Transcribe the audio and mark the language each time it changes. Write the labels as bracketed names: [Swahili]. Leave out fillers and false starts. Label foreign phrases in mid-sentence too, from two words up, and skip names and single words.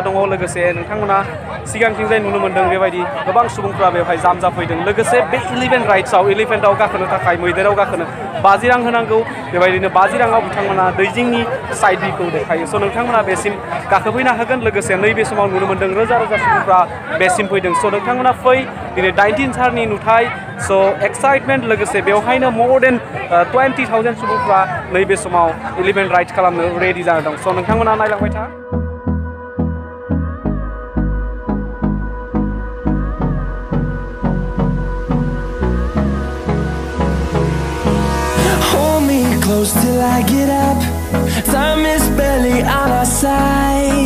[Bodo] दङ लोगोसे नोंथांमोना सिगांथिंजाय नुनो मोनदों बेबायदि गोबां सुबुंफ्रा बेवहाय जाम जाफैदों लोगोसे बे इलेभेन्टआव गाखोनो थाखाय मैदेराव गाखोनो 50 रां होनांगौ बेबायदिनो 50 राङाव बिथांमोना दैजिंनि साइड भिउखौ देखायो स' नोंथांमोना बेसिम गाखोफैनो हागोन लोगोसे नैबे समाव नुनो मोनदों रोजा रोजा सुबुंफ्रा बेसिम फैदों स' नोंथांमोना फै दिनै 19 सारनि नुथाय स' एक्साइटमेन्ट लोगोसे बेवहायनो [English] more than 20,000 [Bodo] सुबुंफ्रा नैबे समाव इलेभेन्ट राइड खालामनो रेडि जाना दं स' नोंथांमोना नायलांबाय था [English] Close till I get up. Time is barely on our side.